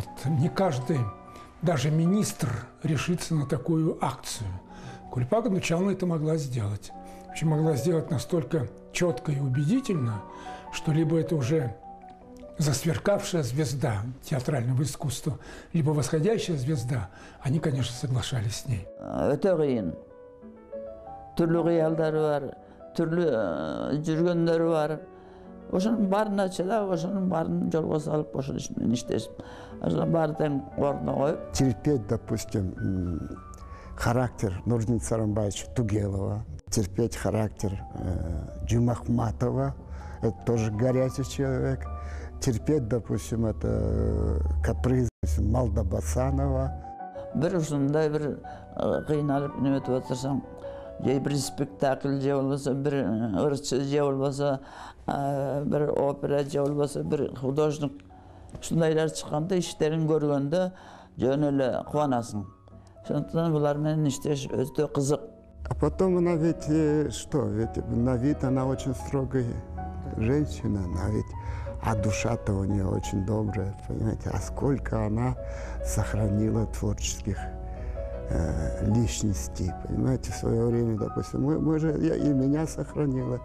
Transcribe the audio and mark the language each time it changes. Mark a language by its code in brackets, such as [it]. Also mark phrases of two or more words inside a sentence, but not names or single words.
[ru] Не каждый, даже министр, решится на такую акцию. Кулипа Кундучаловна это могла сделать. Причем могла сделать настолько четко и убедительно, что либо это уже засверкавшая звезда театрального искусства, либо восходящая звезда, они, конечно, соглашались с ней. [ky] Өтө кыйын. Түрлүү кыялдары бар, түрлүү жүргөндөрү бар. Ошонун баарын ачылап, ошонун баарын жолго салып, ошон менен иштешип, ошонун баарын тең ордуна коюп. [ru] Терпеть, допустим, характер Нурдина Сарамбаевича Тугелова, терпеть характер Джумахматова, это тоже горячий человек. Терпеть, допустим, это каприз Малдабасанова. [ky] Бир ушундай бир кыйналып неметип отурсаң, же бир спектакль же болбосо, бир ырчы же болбосо, бир опера же болбосо, бир художник ушундайлар чыкканда, иштерин көргөндө жөн эле кубанасың. Ошондуктан булар менен иштеш өтө кызык. [ru] А потом она ведь что? Ведь на вид она очень строгая женщина, она ведь, а душа-то у нее очень добрая, понимаете? А сколько она сохранила творческих личностей, понимаете? В свое время, допустим, мы же, и меня сохранила.